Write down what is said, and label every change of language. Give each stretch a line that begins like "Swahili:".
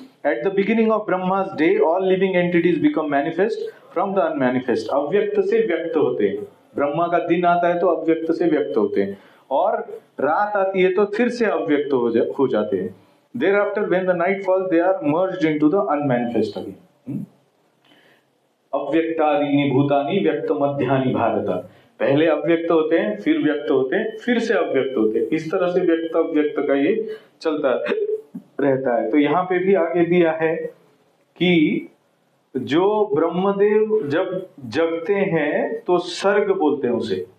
English: At the beginning of Brahma's day, all living entities become manifest from the unmanifest।
Hindi: अव्यक्त से व्यक्त होते हैं, ब्रह्मा का दिन आता है तो अव्यक्त से व्यक्त होते हैं, और रात आती है तो फिर से अव्यक्त हो जाते हैं।
English: Thereafter, when the night falls, they are merged into the unmanifest again।
Sanskrit: अव्यक्तादीनि भूतानि व्यक्त मध्यानि भारत।
Hindi: पहले अव्यक्त होते हैं, फिर व्यक्त होते हैं, फिर से अव्यक्त होते हैं, इस तरह से व्यक्त अव्यक्त का ये चलता रहता है। तो यहाँ पे भी आगे दिया है कि जो ब्रह्मदेव जब जगते हैं तो सर्ग बोलते हैं उसे।